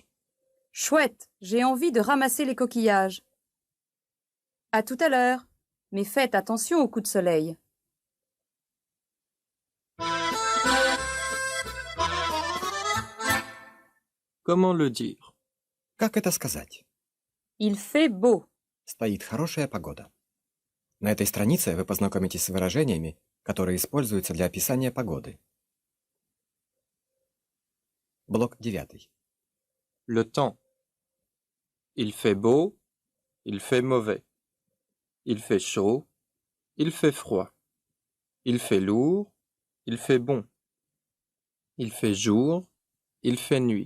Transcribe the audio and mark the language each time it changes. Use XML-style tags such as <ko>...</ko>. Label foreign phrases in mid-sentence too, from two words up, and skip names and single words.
<fr>Chouette, j'ai envie de ramasser les coquillages. À tout à l'heure, mais faites attention aux coups de soleil. Comment le dire?</fr> <ru>Как это сказать?</ru> <fr>Il fait beau.</fr> <ru>Стоит хорошая погода. На этой странице вы познакомитесь с выражениями, которые используются для описания погоды. Блок 9.</ru> <fr>Le temps. Il fait beau, il fait mauvais. Il fait chaud, il fait froid. Il fait lourd, il fait bon. Il fait jour, il fait nuit.</fr>